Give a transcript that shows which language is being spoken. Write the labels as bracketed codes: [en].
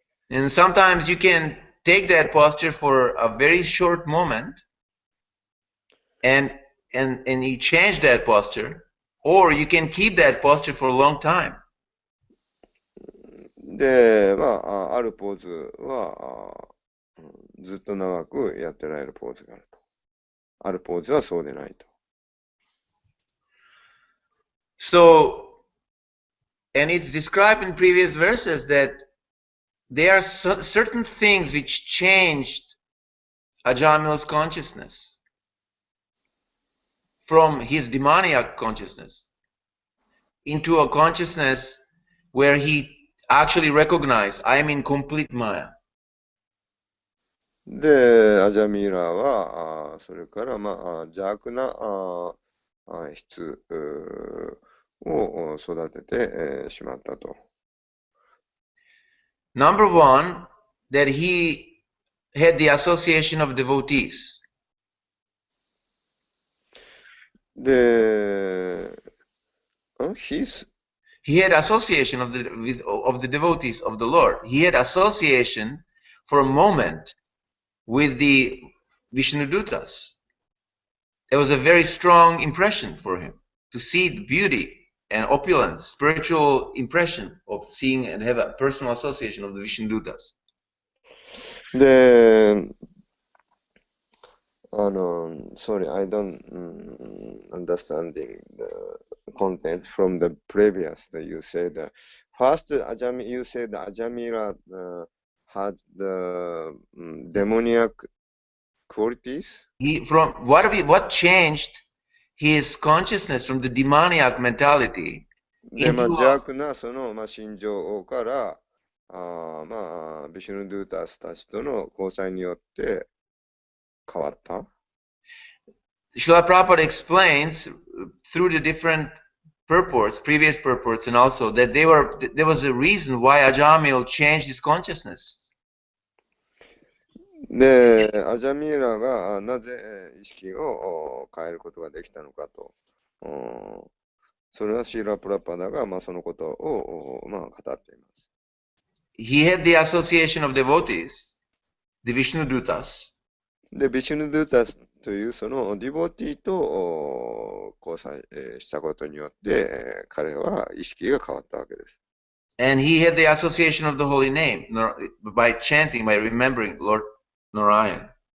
[en] And sometimes you can take that posture for a very short moment, and you change that posture, or you can keep that posture for a long time. [ja] で、あるポーズは、ずっと長くやってられるポーズがあると。あるポーズはそうでないと。 [en] So, and it's described in previous verses that there are certain things which changed Ajamil's consciousness from his demoniac consciousness into a consciousness where he actually recognized, I am in complete Maya. [ja] で、アジャミーラは、それから、邪悪な質を育ててしまったと。 [en] Number one, that he had the association of devotees. [ja] で、 [en] He had association of the devotees of the Lord. He had association for a moment with the Vishnudutas. It was a very strong impression for him to see the beauty and opulence, spiritual impression of seeing and have a personal association of the Vishnudutas. で、sorry, I don't understanding the content from the previous that you said. First, you said Ajamila had the demoniac qualities. What changed his consciousness from the demoniac mentality [ja] で、 [en] into [ja] 邪悪なその、心情から、ビシュヌドゥータスたちとの交際によって変わった。 [en] Srila Prabhupada explains through the different purports, previous purports, and also that there was a reason why Ajamil changed his consciousness. [ja] で、アジャミーラがなぜ意識を変えることができたのかと。それはシーラ・プラパダがそのことを語っています。 [en] He had the association of devotees, the Vishnudutas. [ja] で、ビシュヌドゥータスというそのディボティと交際したことによって彼は意識が変わったわけです。 [en] And he had the association of the holy name by chanting, by remembering Lord Narayan.